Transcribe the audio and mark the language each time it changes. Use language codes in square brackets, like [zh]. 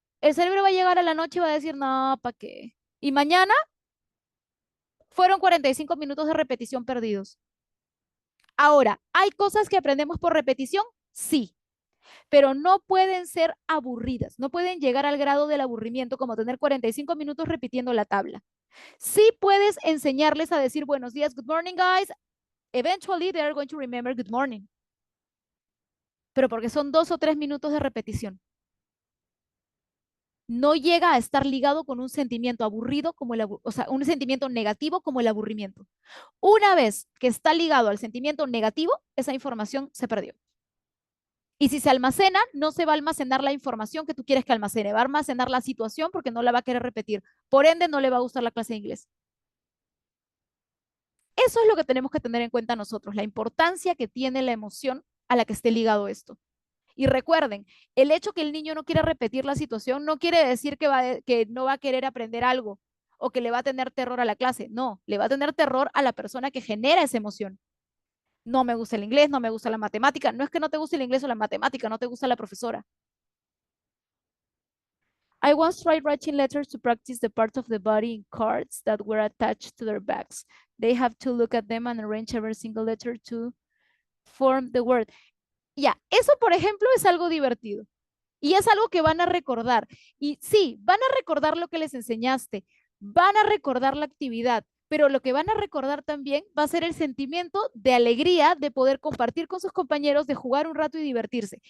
[es] El cerebro va a llegar a la noche y va a decir, no, ¿para qué? Y mañana fueron 45 minutos de repetición perdidos. Ahora, ¿hay cosas que aprendemos por repetición? Sí, pero no pueden ser aburridas, no pueden llegar al grado del aburrimiento como tener 45 minutos repitiendo la tabla. Sí puedes enseñarles a decir buenos días, [en] good morning, guys. Eventually, they are going to remember good morning. [es] Pero porque son 2 o 3 minutos de repetición. No llega a estar ligado con un sentimiento aburrido como o sea, un sentimiento negativo como el aburrimiento. Una vez que está ligado al sentimiento negativo, esa información se perdió. Y si se almacena, no se va a almacenar la información que tú quieres que almacene, va a almacenar la situación porque no la va a querer repetir. Por ende, no le va a gustar la clase de inglés. Eso es lo que tenemos que tener en cuenta nosotros, la importancia que tiene la emoción a la que esté ligado esto. Y recuerden, el hecho que el niño no quiera repetir la situación no quiere decir que no va a querer aprender algo o que le va a tener terror a la clase. No, le va a tener terror a la persona que genera esa emoción. No me gusta el inglés, no me gusta la matemática. No es que no te guste el inglés o la matemática, no te gusta la profesora. [en] I once tried writing letters to practice the parts of the body in cards that were attached to their bags. They have to look at them and arrange every single letter to form the word. [es] Ya, eso por ejemplo es algo divertido y es algo que van a recordar. Y sí, van a recordar lo que les enseñaste, van a recordar la actividad, pero lo que van a recordar también va a ser el sentimiento de alegría de poder compartir con sus compañeros, de jugar un rato y divertirse.